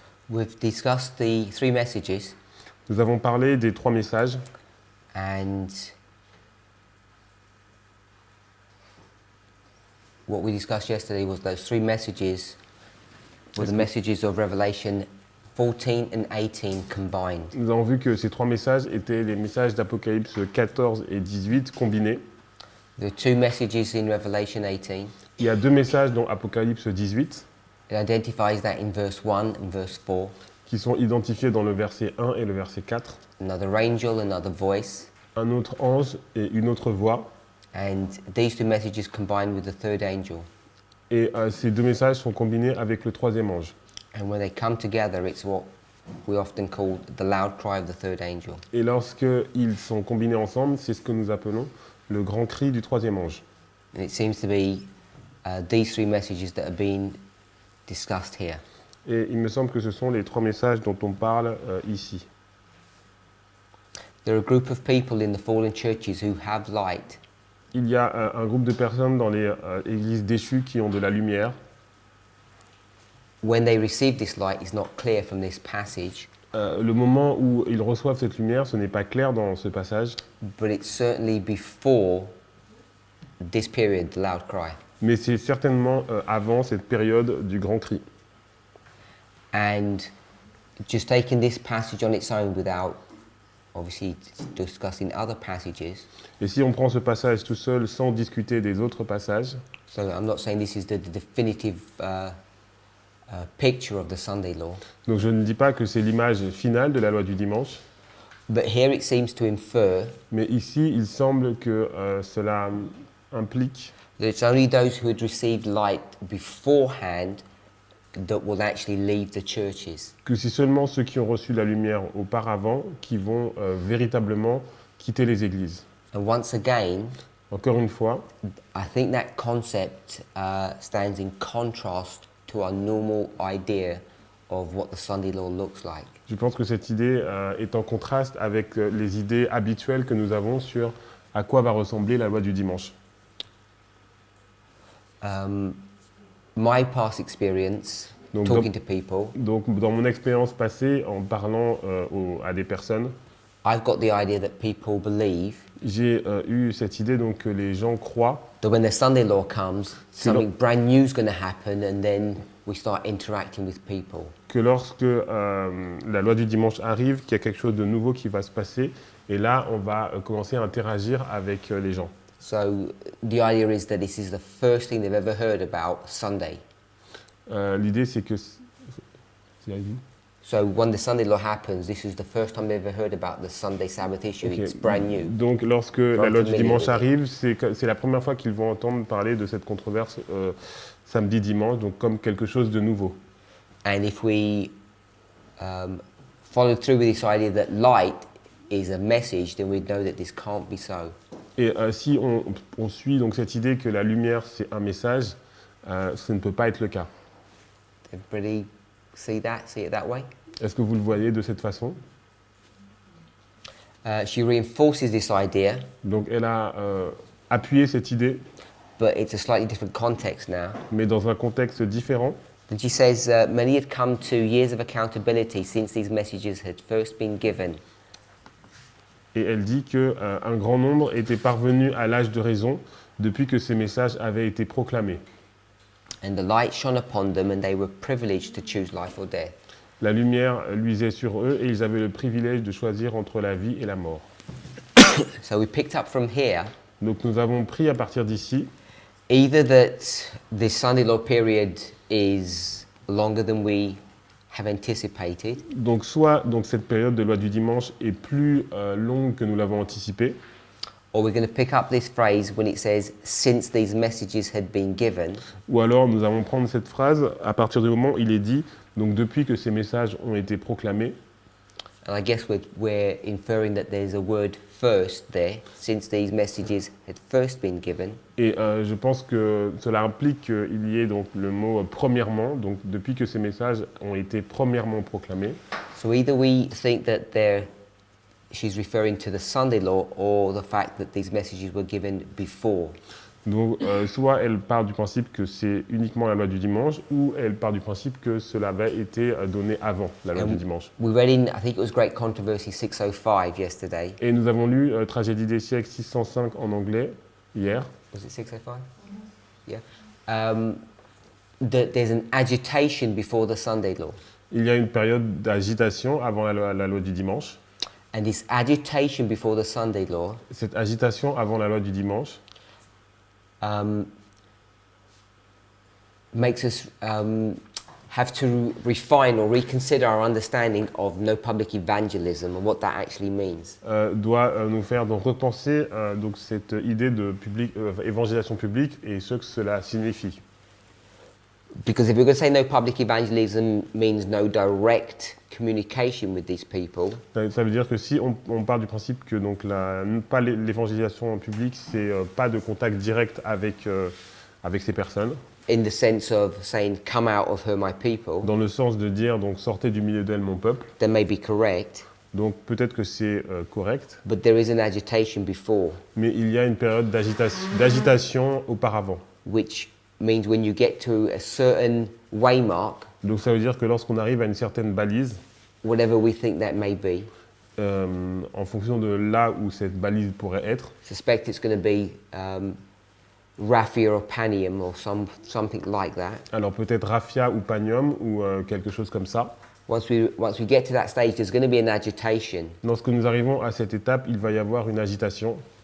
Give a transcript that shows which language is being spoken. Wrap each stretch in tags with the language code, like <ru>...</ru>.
<en>We've discussed the three messages,</en> <fr>Nous avons parlé des 3 messages</fr> <en>and what we discussed yesterday was those three messages were the messages of Revelation 14 and 18 combined.</en> <fr>Nous avons vu que ces 3 messages étaient les messages d'Apocalypse 14 et 18 combinés.</fr> <en>There are two messages in Revelation 18.</en> <fr>Il y a 2 messages dans Apocalypse 18</fr> <en>It identifies that in verse 1 and verse 4.</en> <fr>qui sont identifiés dans le verset 1 et le verset 4.</fr> <en>Another angel, another voice.</en> <fr>Un autre ange et une autre voix.</fr> <en>And these two messages combine with the third angel.</en> <fr>Et ces 2 messages sont combinés avec le 3e ange.</fr> <en>And when they come together, it's what we often call the loud cry of the third angel.</en> <fr>Et lorsqu'ils sont combinés ensemble, c'est ce que nous appelons le grand cri du 3e ange.</fr> <en>And it seems to be these three messages that are being discussed here.</en> <fr>Et il me semble que ce sont les 3 messages dont on parle ici.</fr> <en>There are a group of people in the fallen churches who have light,</en> <fr>Il y a un groupe de personnes dans les églises déchues qui ont de la lumière.</fr> <en>when they receive this light is not clear from this passage,</en> <fr>Le moment où ils reçoivent cette lumière, ce n'est pas clair dans ce passage,</fr> <en>but it's certainly before this period, the loud cry.</en> <fr>mais c'est certainement avant cette période du grand cri.</fr> <en>And just taking this passage on its own without obviously discussing other passages,</en> <fr>Et si on prend ce passage tout seul sans discuter des autres passages,</fr> <en>so I'm not saying this is the definitive picture of the Sunday law,</en> <fr>donc je ne dis pas que c'est l'image finale de la loi du dimanche,</fr> <en>but here it seems to infer</en> <fr>mais ici il semble que cela implique</fr> <en>that it's only those who had received light beforehand that will actually leave the churches.</en> <fr>que c'est seulement ceux qui ont reçu la lumière auparavant qui vont véritablement quitter les églises.</fr> <en>And once again,</en> <fr>Encore une fois,</fr> <en>I think that concept stands in contrast to our normal idea of what the Sunday law looks like.</en> <fr>je pense que cette idée est en contraste avec les idées habituelles que nous avons sur à quoi va ressembler la loi du dimanche.</fr> <en>My past experience</en> <fr>Donc,</fr> <en>talking to people,</en> <fr>Donc, dans mon expérience passée, en parlant à des personnes,</fr> <en>I've got the idea that people believe</en> <fr>j'ai eu cette idée donc, que les gens croient</fr> <en>that when the Sunday law comes,</en> <fr>C'est lo-</fr> <en>something brand new is going to happen, and then we start interacting with people.</en> <fr>que lorsque la loi du dimanche arrive, qu'il y a quelque chose de nouveau qui va se passer, et là, on va commencer à interagir avec les gens.</fr> <en>So the idea is that this is the first thing they've ever heard about Sunday.</en> <fr>L'idée, c'est que... C'est la vie.</fr> <en>So when the Sunday law happens, this is the first time they've ever heard about the Sunday Sabbath issue. Ok. It's brand new.</en> <fr>Donc, lorsque la loi du</fr> <en>familiar</en> <fr>dimanche</fr> <en>with it.</en> <fr>arrive, c'est la première fois qu'ils vont entendre parler de cette controverse samedi-dimanche, donc comme quelque chose de nouveau.</fr> <en>And if we follow through with this idea that light is a message, then we know that this can't be so.</en> <fr>Et si on suit donc cette idée que la lumière, c'est un message, ce ne peut pas être le cas.</fr> <en>Everybody see it that way?</en> <fr>Est-ce que vous le voyez de cette façon?</fr> <en>She reinforces this idea,</en> <fr>Donc, elle a appuyé cette idée,</fr> <en>but it's a slightly different context now.</en> <fr>mais dans un contexte différent.</fr> <en>And she says, many had come to years of accountability since these messages had first been given.</en> <fr>Et elle dit qu'un grand nombre était parvenu à l'âge de raison depuis que ces messages avaient été proclamés.</fr> <en>And the light shone upon them, and they were privileged to choose life or death.</en> <fr>La lumière luisait sur eux et ils avaient le privilège de choisir entre la vie et la mort.</fr> <en>So we picked up from here</en> <fr>Donc nous avons pris à partir d'ici,</fr> <en>either that this Sunday law period is longer than we have anticipated,</en> <fr>donc soit donc cette période de loi du dimanche est plus longue que nous l'avons anticipé,</fr> <en>or we're going to pick up this phrase when it says, since these messages had been given,</en> <fr>ou alors nous allons prendre cette phrase à partir du moment où il est dit, donc depuis que ces messages ont été proclamés,</fr> <en>And I guess we're inferring that there's a word first there, since these messages had first been given.</en> <fr>Et je pense que cela implique qu'il y ait donc le mot premièrement, donc depuis que ces messages ont été premièrement proclamés.</fr> <en>So either we think that she's referring to the Sunday law or the fact that these messages were given before.</en> <fr>Donc soit elle part du principe que c'est uniquement la loi du dimanche, ou elle part du principe que cela avait été donné avant la loi du dimanche.</fr> <en>We read in, I think it was Great Controversy 605 yesterday.</en> <fr>Et nous avons lu Tragédie des siècles 605 en anglais hier.</fr> <en>Was it 605? Yeah. That there's an agitation before the Sunday law.</en> <fr>Il y a une période d'agitation avant la loi du dimanche.</fr> <en>And this agitation before the Sunday law</en> <fr>Cette agitation avant la loi du dimanche</fr> <en>makes us have to refine or reconsider our understanding of no public evangelism and what that actually means.</en> <fr>doit nous faire donc repenser donc cette idée de évangélisation publique et ce que cela signifie.</fr> <en>Because if we're going to say no public evangelism means no direct communication with these people,</en> <fr>Ça veut dire que si on part du principe que donc pas l'évangélisation publique, c'est pas de contact direct avec ces personnes,</fr> <en>in the sense of saying, come out of her, my people,</en> <fr>dans le sens de dire donc sortez du milieu d'elle mon peuple,</fr> <en>that may be correct,</en> <fr>donc peut-être que c'est correct,</fr> <en>but there is an agitation before,</en> <fr>mais il y a une période d'agitation auparavant.</fr> <en>which means when you get to a certain waymark,</en> <fr>Donc ça veut dire que lorsqu'on arrive à une certaine balise,</fr> <en>whatever we think that may be,</en> <fr>en fonction de là où cette balise pourrait être,</fr> <en>suspect it's going to be raffia or panium or something like that.</en> <fr>alors peut-être raffia ou panium ou quelque chose comme ça.</fr> <en>Once we get to that stage, there's going to be an agitation.</en> <fr>Lorsque nous arrivons à cette étape, il va y avoir une agitation.</fr>